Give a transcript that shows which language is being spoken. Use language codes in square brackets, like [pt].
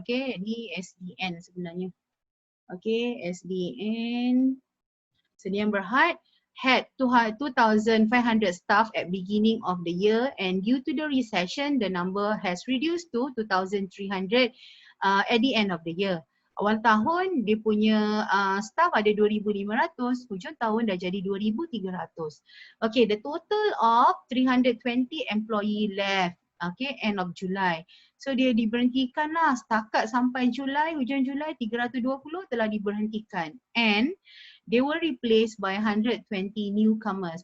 [en] Okay, [ms] ni SDN sebenarnya. [en] Okay, SDN Sdn Berhad had 2,500 staff at beginning of the year, and due to the recession, the number has reduced to 2,300 at the end of the year. [ms] Awal tahun dia punya staff ada 2,500, hujung tahun dah jadi 2,300. [en] Okay, the total of 320 employee left. [ms] Okay, [en] end of July. [ms] So dia diberhentikan lah, setakat sampai Julai, hujung Julai 320 telah diberhentikan. [en] And they were replaced by 120 newcomers.